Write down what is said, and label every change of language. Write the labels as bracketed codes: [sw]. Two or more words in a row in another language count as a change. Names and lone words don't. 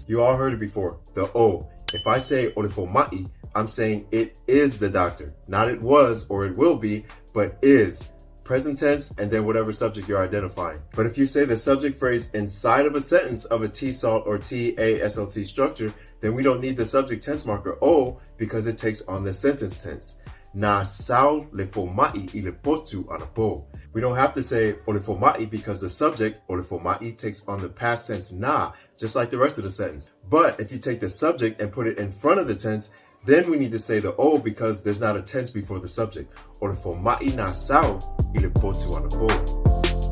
[en] You all heard it before, the O. If I say Orifomai, I'm saying it is the doctor. Not it was or it will be, but is. Present tense, and then whatever subject you're identifying. But if you say the subject phrase inside of a sentence of a T-SALT or TASLT structure, then we don't need the subject tense marker O because it takes on the sentence tense. [sm] Na sao le fomai I le potu anapo. [en] We don't have to say olefomai because the subject olefomai takes on the past tense na, just like the rest of the sentence. But if you take the subject and put it in front of the tense, then we need to say the O because there's not a tense before the subject. [sm] Olefomai na sao I le potu anapo.